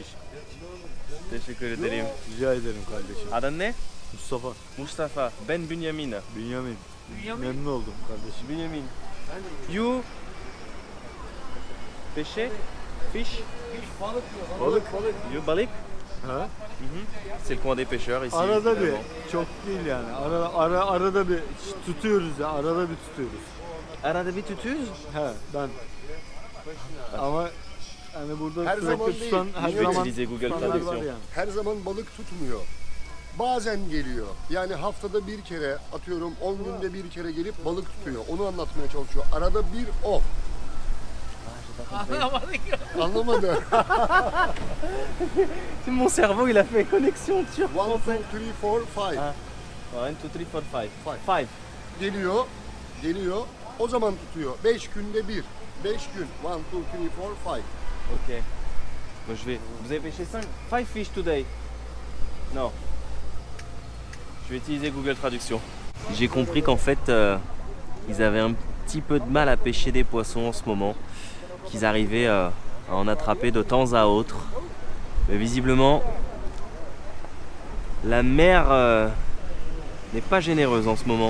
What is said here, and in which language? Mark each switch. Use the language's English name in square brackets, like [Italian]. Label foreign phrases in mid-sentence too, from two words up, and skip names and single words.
[Turkish] Teşekkür ederim. Rica ederim kardeşim. Adın ne? Mustafa, Mustafa. Ben Bünyamin. Bünyamin. Memnun oldum kardeşim. [English] Bünyamin. You pêcher? Fish? [Turkish] Balık. [English] You balık? Ha? [French] C'est le coin des pêcheurs ici. [Turkish] Arada bir, [French] évidemment. [Turkish] çok değil yani. Arada bir tutuyoruz ya, arada bir tutuyoruz. Arada bir tutuyoruz. He, ben. Ama hani burada Her sürekli zaman tutan, değil. her [French] Je vais [Turkish] zaman [French] utiliser Google [Turkish] tutanlar var [French] Traduction. [Turkish] yani. Her zaman balık tutmuyor. Bazen geliyor. Yani haftada bir kere, atıyorum 10 günde bir kere gelip balık tutuyor. Onu anlatmaya çalışıyor. Arada bir o. Anlamadı. [French] Mon cerveau il a fait connexion turc 1, 2, 3, 4, 5. Ah. 1, 2, 3, 4, 5. [English] Five. 5. [Turkish] Geliyor. O zaman tutuyor. 5 günde bir. 5 gün. 1, 2, 3, 4, 5. [French] Ok. Moi je vais. Vous avez pêché 5 [English] fish today? [French] Non. Je vais utiliser Google Traduction. J'ai compris qu'en fait, ils avaient un petit peu de mal à pêcher des poissons en ce moment, qu'ils arrivaient à en attraper de temps à autre. Mais visiblement, la mer n'est pas généreuse en ce moment.